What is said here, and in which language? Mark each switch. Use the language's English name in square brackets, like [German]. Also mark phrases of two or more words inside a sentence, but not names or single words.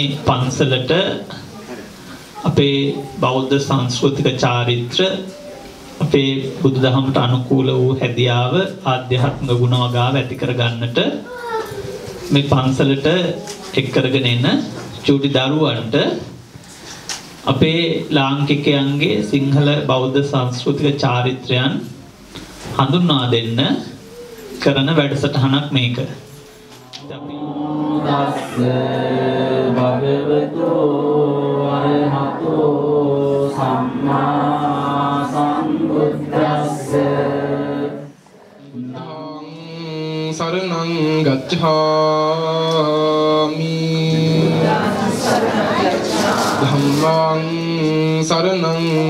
[Sinhala] පන්සලට අපේ බෞද්ධ සංස්කෘතික චාරිත්‍ර අපේ බුදුදහමට අනුකූල වූ හැදියාව ආධ්‍යාත්මික ගුණ වගාව ඇති කර ගන්නට මේ පන්සලට එක් කරගෙන එන චූටි දරුවන්ට අපේ ලාංකිකයන්ගේ සිංහල බෞද්ධ සංස්කෘතික චාරිත්‍රයන් හඳුන්වා දෙන්න කරන වැඩසටහනක් මේක. [Pali] භගවතු අරහතෝ සම්මා සම්බුද්දස්ස සරණං ගච්ඡාමි ධම්මං සරණං